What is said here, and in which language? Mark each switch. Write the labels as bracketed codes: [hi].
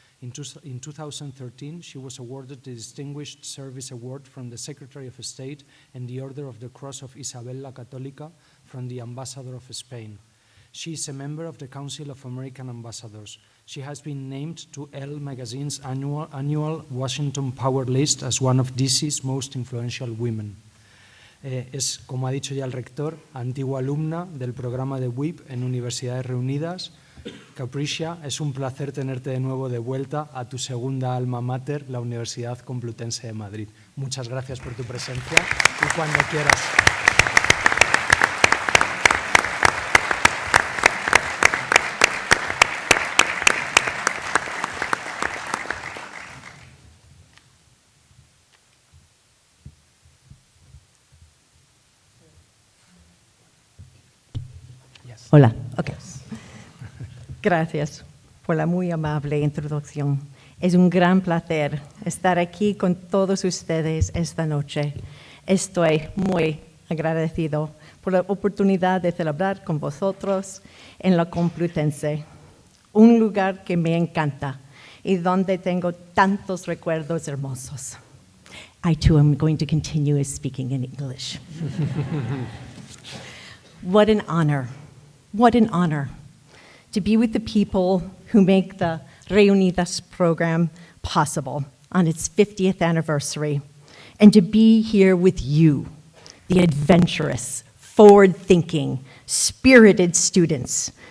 [en] In 2013, she was awarded the Distinguished Service Award from the Secretary of State and the Order of the Cross of Isabel la Católica from the Ambassador of Spain. She is a member of the Council of American Ambassadors. She has been named to Elle magazine's annual Washington Power List as one of DC's most influential women. [es] Es, como ha dicho ya el rector, antigua alumna del programa de WIP en Universidades Reunidas. Capricia, es un placer tenerte de nuevo de vuelta a tu segunda alma mater, la Universidad Complutense de Madrid. Muchas gracias por tu presencia y cuando quieras. Hola, ok. Gracias por la muy amable introducción. Es un gran placer estar aquí con todos ustedes esta noche. Estoy muy agradecido por la oportunidad de celebrar con vosotros en la Complutense, un lugar que me encanta y donde tengo tantos recuerdos hermosos. [en] I too am going to continue speaking in English. What an honor. What an honor to be with the people who make the Reunidas program possible on its 50th anniversary, and to be here with you, the adventurous, forward-thinking, spirited students.